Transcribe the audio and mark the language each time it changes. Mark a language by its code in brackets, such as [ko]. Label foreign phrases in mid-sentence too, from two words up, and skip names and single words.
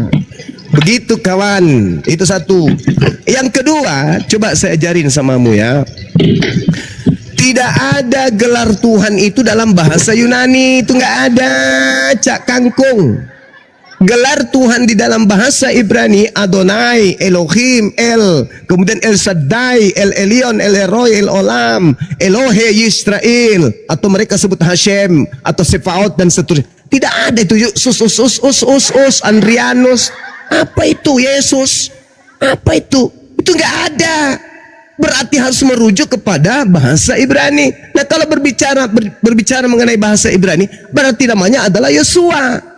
[id] Begitu kawan, itu satu. Yang kedua, coba saya ajarin samamu ya. Tidak ada gelar Tuhan itu dalam bahasa Yunani, itu nggak ada, Cak Kangkung. Gelar Tuhan di dalam bahasa Ibrani Adonai, Elohim, El, kemudian El Shaddai, El Elyon, El Elroy, El Olam, Elohe Yisrael, atau mereka sebut Hashem atau Sefaot dan seterusnya. Tidak ada itu Sus, Andrianus. Apa itu Yesus? Apa itu? Itu nggak ada. Berarti harus merujuk kepada bahasa Ibrani. Nah, kalau berbicara mengenai bahasa Ibrani, berarti namanya adalah Yosua.